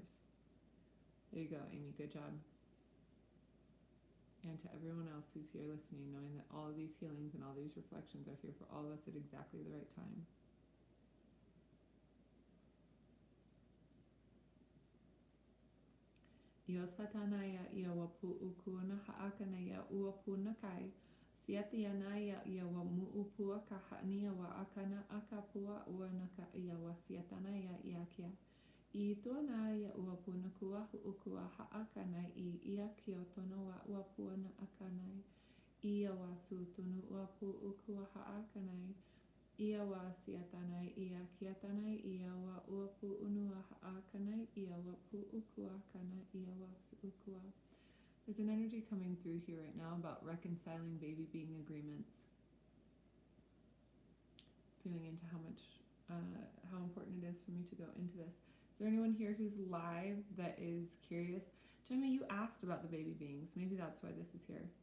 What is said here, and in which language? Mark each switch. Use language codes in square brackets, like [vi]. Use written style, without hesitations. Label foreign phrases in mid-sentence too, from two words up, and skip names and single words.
[en] There you go, Amy, good job. And to everyone else who's here listening, knowing that all of these healings and all these reflections are here for all of us at exactly the right time. Io satanaya ia wapu ukuna haakanaya uapuna kai. Siatianaya ia wa muupua kahania wa akana akapua uanaka ia wa siatanaya iakia. I tuanaya uapuna kuahu ukua haakanai I ia kiotono wa uapuana akanai. Ia wa sutunu uapu ukua haakanai. Ia wa siatanai ia kiatanai ia wa uapu unua haakanai ia wa pu'ukua kana ia wa su'ukua. There's an energy coming through here right now about reconciling baby being agreements. Feeling into how important it is for me to go into this. Is there anyone here who's live that is curious? Jamie, you asked about the baby beings. Maybe that's why this is here.